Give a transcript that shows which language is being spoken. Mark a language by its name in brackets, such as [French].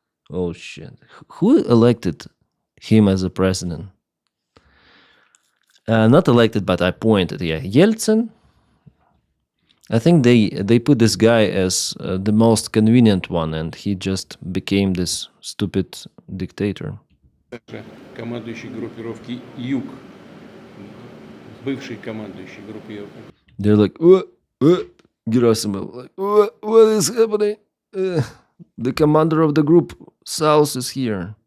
[English] Oh shit! Who elected him as a president? Not elected, but appointed. Yeah, Yeltsin. I think they put this guy as the most convenient one, and he just became this stupid dictator. [Russian] Командующий группировки «Юг», бывший командующий группировки. [English] They're like, Gerasimov, like, what is happening? The commander of the group South is here.